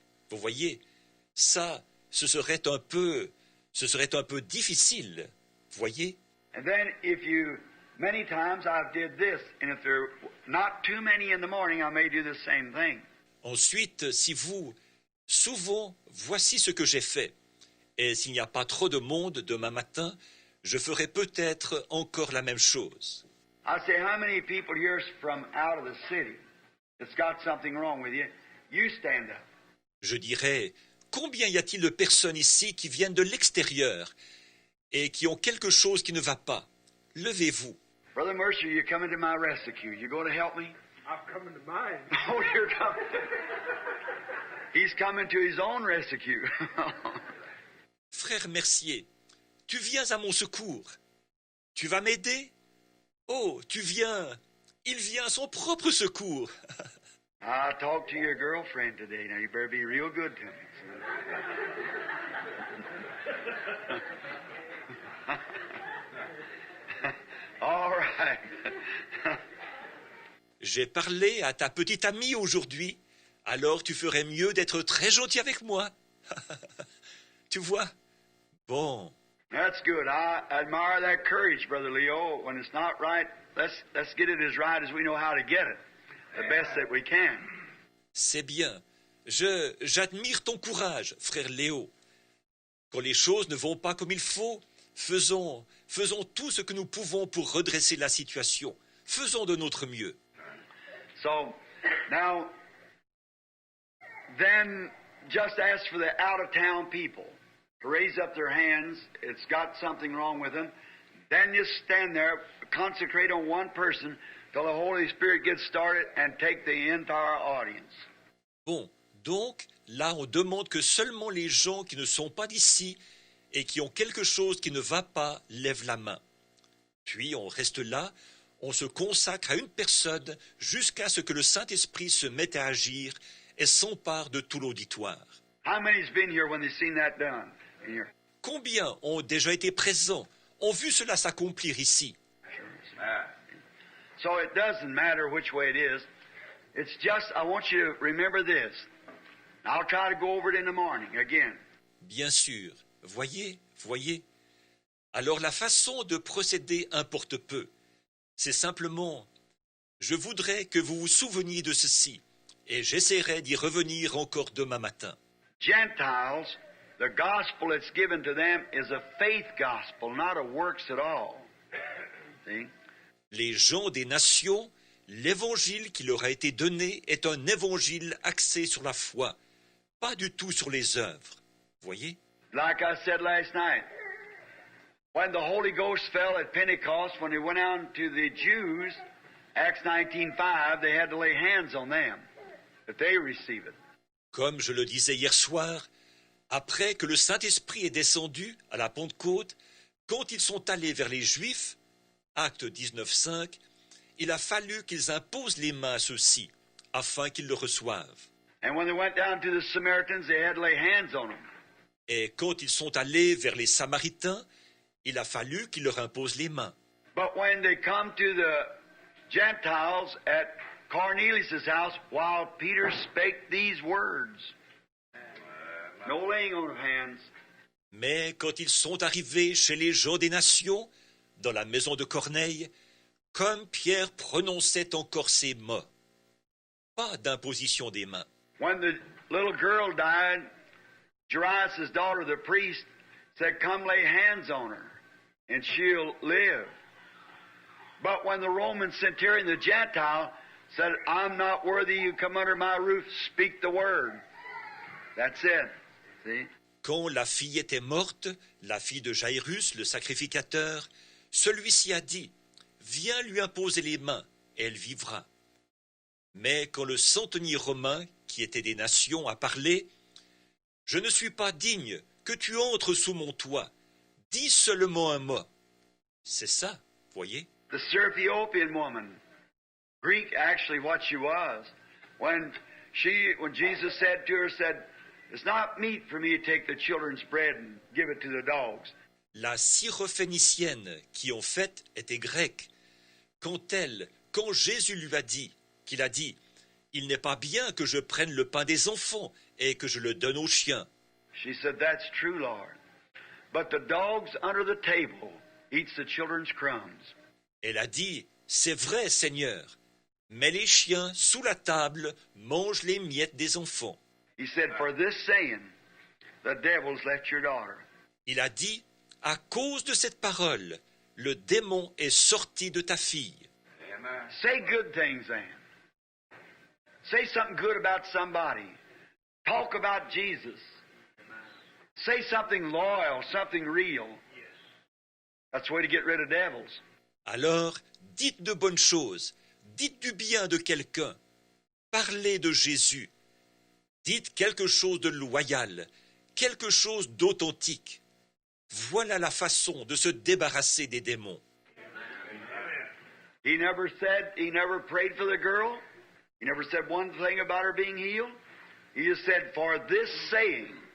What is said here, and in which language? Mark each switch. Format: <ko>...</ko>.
<fr>Vous voyez, ça, ce serait un peu difficile. Voyez?</fr> <en>And then if you, many times I've did this, and if there are not too many in the morning, I may do the same thing.</en> <fr>Ensuite, si vous, souvent, voici ce que j'ai fait. Et s'il n'y a pas trop de monde demain matin, je ferai peut-être encore la même chose.</fr> <en>I say, how many people here from out of the city that's got something wrong with you? You stand up.</en> <fr>Je dirais, combien y a-t-il de personnes ici qui viennent de l'extérieur et qui ont quelque chose qui ne va pas? Levez-vous.</fr> <en>Brother Mercer, you're coming to my rescue. You going to help me? I'm coming to mine. Oh, you're coming. He's coming to his own rescue.</en> <fr>Frère Mercier, tu viens à mon secours. Tu vas m'aider? Oh, tu viens. Il vient à son propre secours.</fr> <en>I talked to your girlfriend today. Now you better be real good to me. All right.</en> <fr>J'ai parlé à ta petite amie aujourd'hui, alors tu ferais mieux d'être très gentil avec moi. Tu vois? Bon.</fr> <en>That's good. I admire that courage, Brother Leo. When it's not right, let's get it as right as we know how to get it. the best that we can.</en> <fr>C'est bien. J'admire ton courage, frère Léo. Quand les choses ne vont pas comme il faut, faisons tout ce que nous pouvons pour redresser la situation. Faisons de notre mieux.</fr> <en>So, now, then just ask for the out-of-town people to raise up their hands. It's got something wrong with them. Then just stand there, concentrate on one person till the Holy Spirit gets started and take the entire audience.</en> <fr>Bon, donc, là, on demande que seulement les gens qui ne sont pas d'ici et qui ont quelque chose qui ne va pas lèvent la main. Puis, on reste là, on se consacre à une personne jusqu'à ce que le Saint-Esprit se mette à agir et s'empare de tout l'auditoire.</fr> <en>How many's been here when they've seen that done? In here?</en> <fr>Combien ont déjà été présents, ont vu cela s'accomplir ici?</fr> <en>So it doesn't matter which way it is. It's just, I want you to remember this. I'll try to go over it in the morning again.</en> <fr>Bien sûr, voyez. Alors la façon de procéder importe peu. C'est simplement, je voudrais que vous vous souveniez de ceci, et j'essaierai d'y revenir encore demain matin.</fr> <en>Gentiles, the gospel that's given to them is a faith gospel, not a works at all. See?</en> <fr>Les gens des nations, l'évangile qui leur a été donné est un évangile axé sur la foi, pas du tout sur les œuvres. Voyez?</fr> <en>Like I said last night, when the Holy Ghost fell at Pentecost, when he went out to the Jews, Acts 19:5, they had to lay hands on them, that they receive it.</en> <fr>Comme je le disais hier soir, après que le Saint-Esprit est descendu à la Pentecôte, quand ils sont allés vers les Juifs, Acte 19:5, il a fallu qu'ils imposent les mains à ceux-ci, afin qu'ils le reçoivent.</fr> <en>And when they went down to the Samaritans, they had to lay hands on them.</en> <fr>Et quand ils sont allés vers les Samaritains, il a fallu qu'ils leur imposent les mains.</fr> <en>But when they come to the Gentiles at Cornelius' house, while Peter spake these words, no laying on of hands.</en> <fr>Mais quand ils sont arrivés chez les gens des nations, dans la maison de Corneille, comme Pierre prononçait encore ces mots, pas d'imposition des mains.</fr> <en>When the little girl died, Jairus' daughter, the priest, said, "Come lay hands on her, and she'll live." But when the Roman centurion, the Gentile, said, "I'm not worthy you come under my roof, speak the word." That's it. See?</en> <fr>Quand la fille était morte, la fille de Jairus, le sacrificateur, celui-ci a dit, « Viens lui imposer les mains, elle vivra. » Mais quand le centenier romain, qui était des nations, a parlé, « Je ne suis pas digne que tu entres sous mon toit. Dis seulement un mot. » C'est ça, voyez?</fr> <en>The Syrophoenician woman, Greek actually what she was, when Jesus said to her, "It's not meet for me to take the children's bread and give it to the dogs."</en> <fr>La Syrophénicienne, qui en fait était grecque, quand Jésus lui a dit, qu'il a dit, « Il n'est pas bien que je prenne le pain des enfants et que je le donne aux chiens. »</fr> <en>She said, "That's true, Lord. But the dogs under the table eats the children's crumbs."</en> <fr>Elle a dit, « C'est vrai, Seigneur, mais les chiens sous la table mangent les miettes des enfants. »</fr> <en>He said, "For this saying, the devil's left your daughter."</en> <fr>Il a dit, « À cause de cette parole, le démon est sorti de ta fille. »</fr> <en>Say good things then. Say something good about somebody. Talk about Jesus. Say something loyal, something real. That's the way to get rid of devils.</en> <fr>Alors, dites de bonnes choses, dites du bien de quelqu'un, parlez de Jésus, dites quelque chose de loyal, quelque chose d'authentique. Voilà la façon de se débarrasser des démons.</fr> <en>He never prayed for the girl. He never said one thing about her being healed. He just said, for this saying.</en>